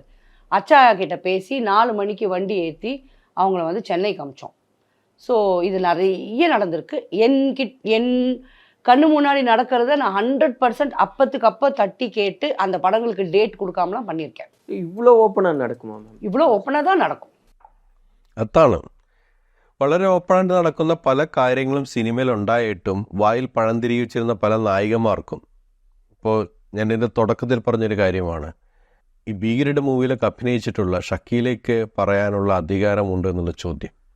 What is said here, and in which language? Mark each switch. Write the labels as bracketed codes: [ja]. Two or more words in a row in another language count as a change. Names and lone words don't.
[ta] அச்சாயா கிட்ட பேசி 4 மணிக்கு வண்டி ஏற்றி அவங்கள வந்து சென்னைக்கு அமிச்சோம். ஸோ இது நிறைய நடந்திருக்கு. என் கண்ணு முன்னாடி நடக்கிறத நான் 100% அப்பத்துக்கு அப்போ தட்டி கேட்டு அந்த படங்களுக்கு டேட் கொடுக்காமலாம் பண்ணியிருக்கேன். இவ்வளோ ஓப்பனாக நடக்குமா மேம்? இவ்வளோ ஓப்பனாக தான் നടക്കും. [ml] അതാണ് വളരെ ഓപ്പണായിട്ട് നടക്കുന്ന പല കാര്യങ്ങളും സിനിമയിൽ ഉണ്ടായിട്ടും വായിൽ പഴം തിരിച്ചിരുന്ന പല നായികമാർക്കും ഇപ്പോൾ ഞാൻ ഇതിൻ്റെ തുടക്കത്തിൽ പറഞ്ഞൊരു കാര്യമാണ്, ഈ ഭീകരയുടെ മൂവിയിലൊക്കെ അഭിനയിച്ചിട്ടുള്ള ഷക്കീലയ്ക്ക് പറയാനുള്ള അധികാരമുണ്ട് എന്നുള്ള ചോദ്യം.